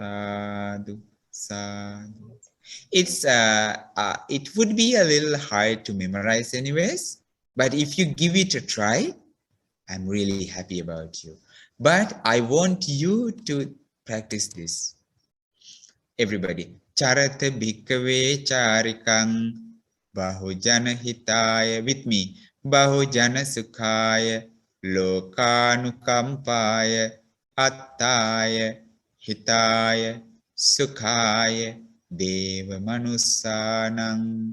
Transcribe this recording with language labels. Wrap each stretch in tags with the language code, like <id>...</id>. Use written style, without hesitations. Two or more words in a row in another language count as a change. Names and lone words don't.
<pi>Sadhu, sadhu.</pi> <en>It would be a little hard to memorize anyways, but if you give it a try, I'm really happy about you. But I want you to practice this. Everybody.</en> <pi>Charata bhikkhave charikang bahujana hitaya.</pi> <en>With me.</en> <pi>Bahujana sukhaya lokanukampaya attaya hitaya sukhaya deva manussanang.</pi>